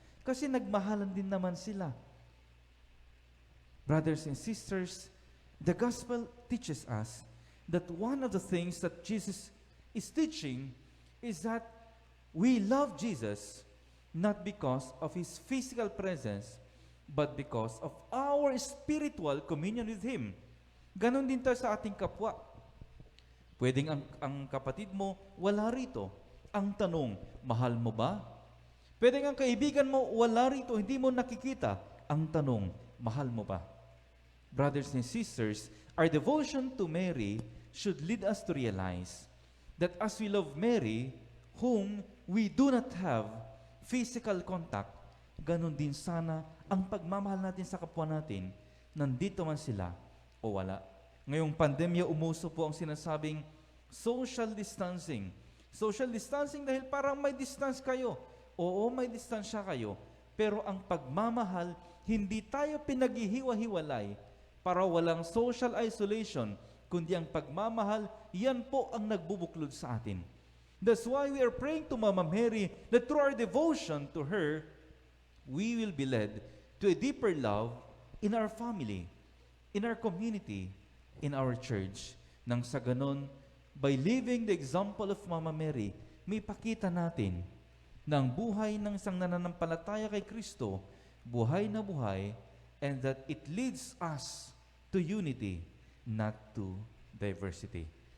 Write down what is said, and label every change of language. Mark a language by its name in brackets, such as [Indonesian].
[Filipino] Kasi nagmahalan din naman sila. [English] Brothers and sisters, the gospel teaches us that one of the things that Jesus is teaching is that we love Jesus not because of His physical presence, but because of our spiritual communion with Him. [Filipino] Ganon din tayo sa ating kapwa. Pwedeng ang kapatid mo, wala rito. Ang tanong, mahal mo ba? Pwedeng ang kaibigan mo, wala rito, hindi mo nakikita. Ang tanong, mahal mo ba? [English] Brothers and sisters, our devotion to Mary should lead us to realize that as we love Mary, whom we do not have physical contact, [Filipino] ganun din sana ang pagmamahal natin sa kapwa natin, nandito man sila o wala. Ngayong pandemya, umuso po ang sinasabing social distancing. Social distancing dahil parang may distance kayo. Oo, may distansya kayo. Pero ang pagmamahal, hindi tayo pinaghihiwa-hiwalay para walang social isolation, kundi ang pagmamahal, yan po ang nagbubuklod sa atin. [English] That's why we are praying to Mama Mary that through our devotion to her, we will be led to a deeper love in our family, in our community, in our church. [Filipino] Nang sa ganon, [English] by living the example of [Filipino] Mama Mary, may pakita natin na ang buhay ng isang nananampalataya kay Kristo, buhay na buhay, [English] and that it leads us to unity, not to diversity.